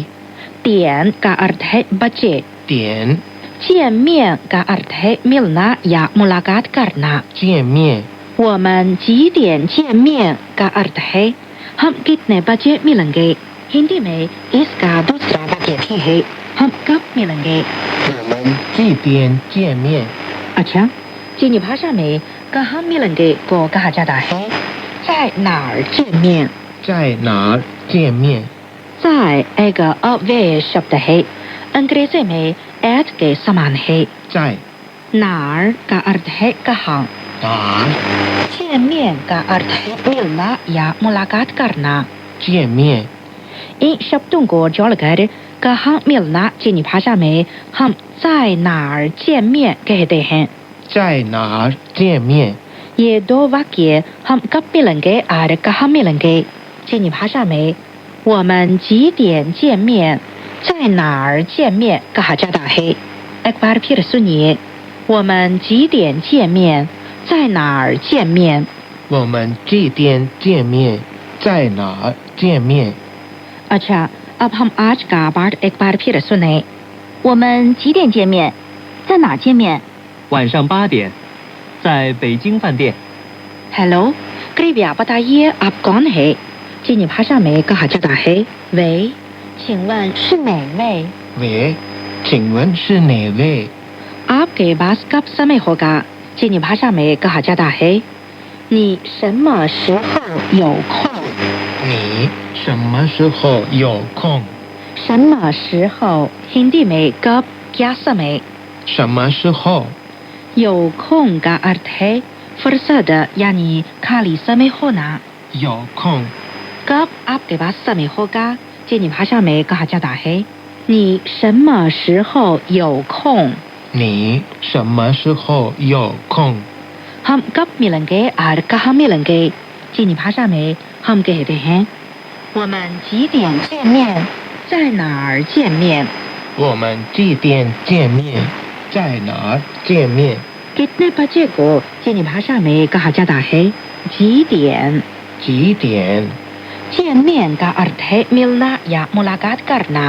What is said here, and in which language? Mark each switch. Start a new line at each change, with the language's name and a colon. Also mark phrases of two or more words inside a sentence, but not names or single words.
Hindi: 点 का अर्थ है बचे,
Chinese: 点
Hindi: 见面 का अर्थ है मिलना या मुलाकात करना।
Chinese: 见面？我们几点见面
Hindi: का अर्थ है हम कितने बजे मिलेंगे। हिंदी में इसका दूसरा वाक्य भी है हम कब मिलेंगे।
Chinese: 我们几点见面？
Hindi: अच्छा, चीनी भाषा में कहाँ मिलेंगे को कहा जाता है
Chinese: 在哪儿见面。在哪儿见面？
Hindi: 在 एक अव्यय शब्द है, अंग्रेजी में at के समान है।
Chinese: 在
Hindi: नार का अर्थ है कहाँ,
Chinese: 哪儿
Hindi: 见面 का अर्थ है मिलना या मुलाकात करना।
Chinese: 见面？
Hindi: इन शब्दों को जोड़कर कहाँ मिलना चीनी भाषा में हम
Chinese: 在哪儿见面
Hindi: कहते हैं।
Chinese: 在哪儿见面？
Hindi: ये दो वाक्य हम कब मिलेंगे और कहाँ मिलेंगे चीनी भाषा में
Chinese: 我们几点见面，在哪儿见面
Hindi: कहा जाता है। एक बार फिर सुनिए,
Chinese: 我们几点见面，在哪儿见面。我们几点见面？在哪儿见面？
Hindi: अच्छा, अब हम आज का पाठ एक बार फिर सुने।
Chinese: 我们几点见面？在哪儿见面？晚上8点，在北京饭店。
Hindi: हेलो, कृपया बताइए आप कौन है। चीनी भाषा में कहा जाता है वे,
Chinese: 请问是哪位？喂，请问是哪位？
Hindi: आपके पास कब समय होगा चीनी भाषा में कहा जाता है
Chinese: 你什么时候有空？你什么时候有空？
Hindi: 什么时候 हिंदी में कब क्या समय।
Chinese: 什么时候？
Hindi: 有空 का अर्थ है फुर्सत यानी खाली समय होना।
Chinese: 有空
Hindi: कब आपके पास समय होगा चीनी भाषा में कहा जाता है
Chinese: 你什么时候有空？你什么时候有空？
Hindi: हम कब मिलेंगे और कहाँ मिलेंगे चीनी भाषा में हम कहते हैं
Chinese: 我们几点见面，在哪儿见面。我们几点见面？在哪儿见面？
Hindi: कितने बजे को चीनी भाषा में कहा जाता है 几点。
Chinese: 几点？
Hindi: 见面 का अर्थ है मिलना या मुलाकात करना।